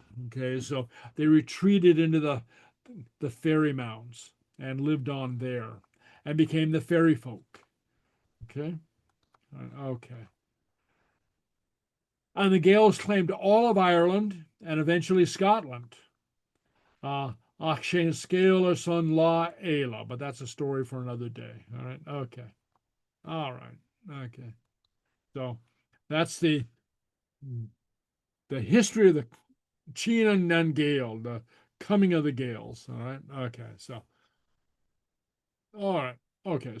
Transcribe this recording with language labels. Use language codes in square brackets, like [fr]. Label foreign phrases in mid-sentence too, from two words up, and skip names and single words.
[en] Okay, so they retreated into the fairy mounds and lived on there and became the fairy folk. Okay, okay. And the Gaels claimed all of Ireland and eventually Scotland. [ga] Ach sé scéal son lá éile, [en] but that's a story for another day. All right, okay. All right, okay. So that's the history of the Tighinn and Gael, the coming of the Gaels. All right, okay. So, all right, okay.